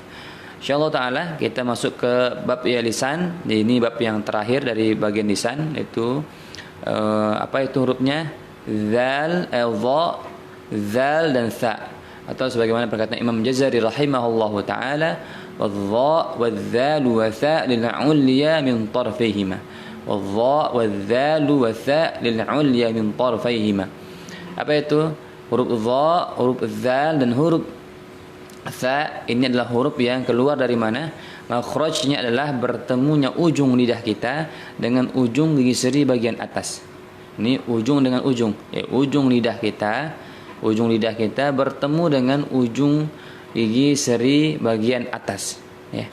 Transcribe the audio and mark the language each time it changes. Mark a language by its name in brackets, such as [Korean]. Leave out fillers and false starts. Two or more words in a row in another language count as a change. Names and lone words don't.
[Arabic] إن شاء الله تعالى [Indonesian] kita masuk ke bab ya lisan. Ini bab yang terakhir dari bagian lisan, yaitu apa itu hurufnya? Zal, dha, zal dan tha. Atau sebagaimana perkataan Imam Jazari [Arabic] رحمه الله تعالى, والظاء والذال وثا للعليا من طرفيهما. والظاء والذال وثا للعليا من طرفيهما. [Indonesian] Apa itu? Huruf dha, huruf dzal dan huruf tha ini adalah huruf yang keluar dari mana? Makhrajnya adalah bertemunya ujung lidah kita dengan ujung gigi seri bagian atas. Ini ujung dengan ujung, ujung lidah kita ujung lidah kita bertemu dengan ujung gigi seri bagian atas, ya.